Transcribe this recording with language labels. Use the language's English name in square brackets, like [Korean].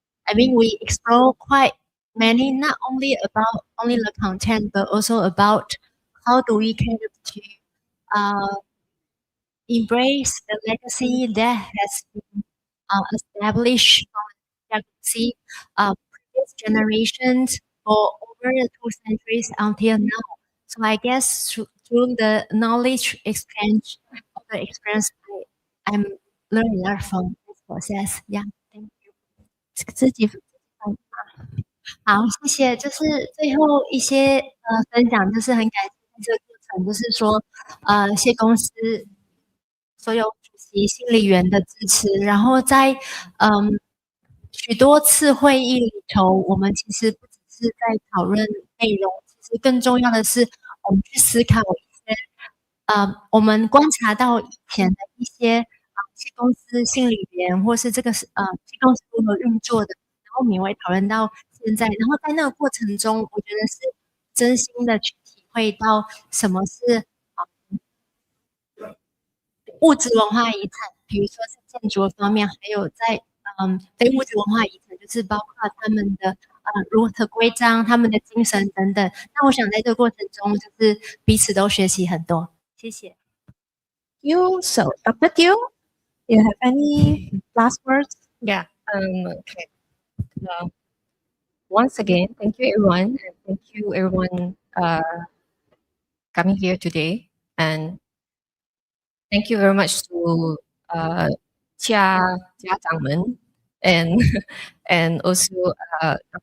[English] I mean, we explore quite many, not only about only the content, but also about how do we kind of to embrace the legacy that has been established from legacy previous generations for over 2 centuries until now. So I guess through the knowledge exchange of the experience, I'm learning a lot from this process. Yeah, thank you. [Chinese] 自己好，谢谢。就是最后一些分享，就是很感谢这个过程，就是说谢公司所有主席、心理员的支持，然后在许多次会议里头，我们其实不只是在讨论内容，其实更重要的是我们去思考一些我们观察到以前的一些这公司心理员或是这个这公司如何运作的，然后我们也会讨论到现在，然后在那个过程中，我觉得是真心的去体会到什么是物质文化遗产，比如说是建筑方面，还有在非物质文化遗产，就是包括他们的如何规章、他们的精神等等。那我想在这个过程中，就是彼此都学习很多。谢谢。 [English] You so Dr. Teo, you have any last words? Yeah. Okay. Once again, thank you everyone, and thank you everyone coming here today, and thank you very much to Chia Zhangmen and and also Dr.